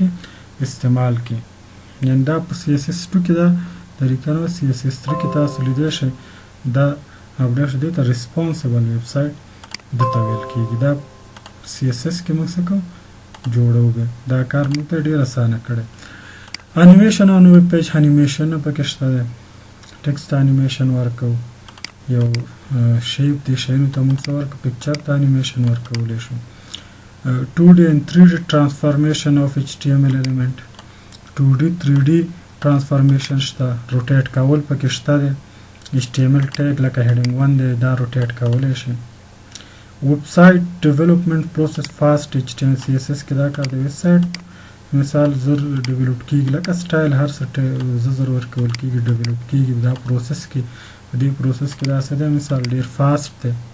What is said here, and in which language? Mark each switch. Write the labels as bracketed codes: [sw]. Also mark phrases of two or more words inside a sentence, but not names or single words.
[ps] استعمال کړي یعنی دا په CSS 2 کې دا طریقه نو CSS 3 کې تاسو لیدلی شئ دا اپډیټ دی ته [en] responsive website [ps] دته ویل کېږي دا CSS کې موږ څه کوو جوړو دا کار موږ ته ډېر اسانه کړی [en] animation on web page animation [ps] پکې شته دی [en] text animation [ps] ورکو یو شیپ دی شیانو ته موږ څه ورکو پکچر ته انیمیشن ورکولی شو [en] 2D and 3D transformation of HTML element 2D 3D [ps] transformation شته روټیټ کول پکې شته دی HTML ټیګ لکه هیډینګ 1 دی دا روټیټ کولی شي [en] website development process fast HTML CSS [ps] کې دا کار دی ویب سایټ مثال زر ډیولپ کېږي لکه سټایل هر څه زر ورکول کېږي ډیولپ کېږي دا پروسس کې په دې پروسس کې دا څه دی مثال ډېر فاسټ دی